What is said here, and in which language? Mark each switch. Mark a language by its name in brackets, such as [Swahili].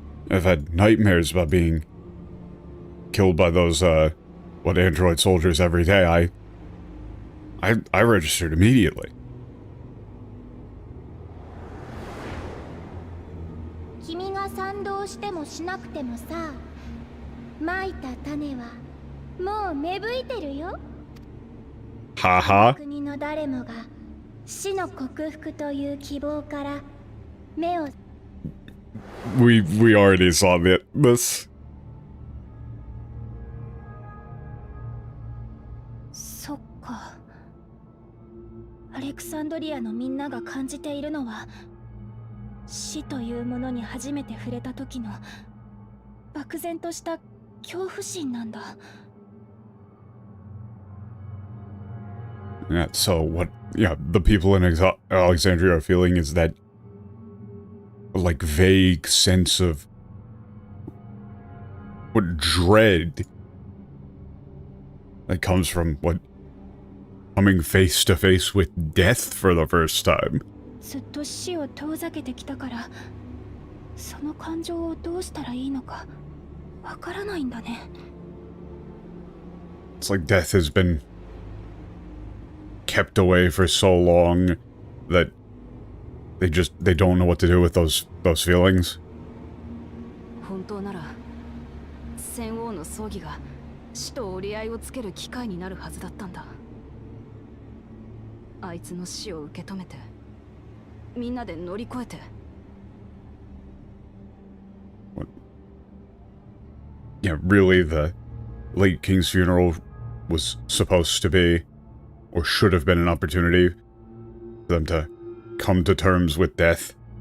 [English] I've had nightmares about being killed by those, android soldiers every day. I registered immediately. [Japanese] 君が賛同してもしなくてもさ、蒔いた種はもう芽吹いてるよ。はは。国の誰もが死の克服という希望から目を。 [English] We already saw this. [Japanese] そっか。アレクサンドリアのみんなが感じているのは、死というものに初めて触れた時の漠然とした恐怖心なんだ。 [English] Yeah, so what, yeah, the people in Alexandria are feeling is that, like, vague sense of what dread that comes from, what, coming face to face with death for the first time. [Japanese] ずっと死を遠ざけてきたから、その感情をどうしたらいいのかわからないんだね。 [English] It's like death has been kept away for so long that they don't know what to do with those feelings. [Japanese] 本当なら戦王の葬儀が死と折り合いをつける機会になるはずだったんだ。あいつの死を受け止めてみんなで乗り越えて。 [English] Yeah, really, the late king's funeral was supposed to be, or should have been, an opportunity for them to come to terms with death.